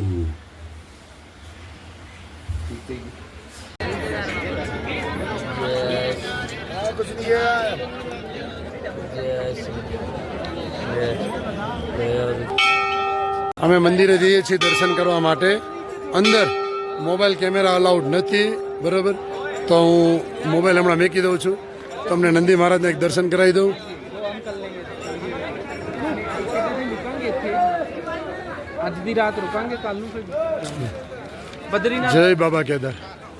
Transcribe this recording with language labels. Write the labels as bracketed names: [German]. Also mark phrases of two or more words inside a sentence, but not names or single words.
[Gujarati] અમે મંદિરે જઈએ છીએ દર્શન કરવા માટે. અંદર મોબાઈલ કેમેરા અલાઉડ નથી, બરાબર? તો હું મોબાઈલ હમણાં મેકી દઉં છું. તમને નંદી મહારાજને એક દર્શન કરાવી દઉં. [Punjabi] ਅੱਜ ਦੀ ਰਾਤ ਰੁਕਾਂਗੇ ਕੱਲ੍ਹ ਬਦਰੀਨਾਥ [Gujarati] જય બાબા કેદાર.